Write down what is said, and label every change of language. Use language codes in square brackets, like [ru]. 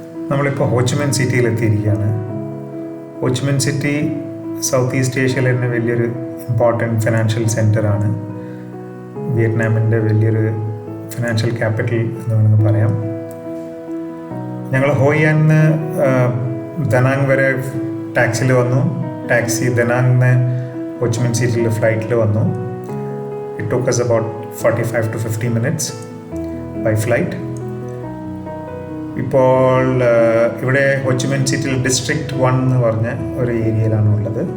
[ml] നമ്മളിപ്പോൾ Ho Chi Minh സിറ്റിയിലെത്തിയിരിക്കുകയാണ്. Ho Chi Minh city south east ഏഷ്യയിലെ തന്നെ വലിയൊരു ഇമ്പോർട്ടൻറ്റ് ഫിനാൻഷ്യൽ സെൻറ്ററാണ്. വിയറ്റ്നാമിൻ്റെ വലിയൊരു ഫിനാൻഷ്യൽ ക്യാപിറ്റൽ എന്ന് വേണമെങ്കിൽ പറയാം. ഞങ്ങൾ ഹോയിയാന്ന് ദനാങ് വരെ ടാക്സിയിൽ വന്നു. ടാക്സി ദനാങ്ങിന്ന് ഹോച്ചിമിൻ സിറ്റിയിൽ ഫ്ലൈറ്റിൽ വന്നു. [en] It took us about 45 to 50 minutes by flight. [ml] ഇപ്പോൾ ഇവിടെ ഹോച്ചിമിൻ സിറ്റിയിൽ ഡിസ്ട്രിക്റ്റ് 1 എന്ന് പറഞ്ഞ ഒരു ഏരിയയിലാണ് ഉള്ളത്.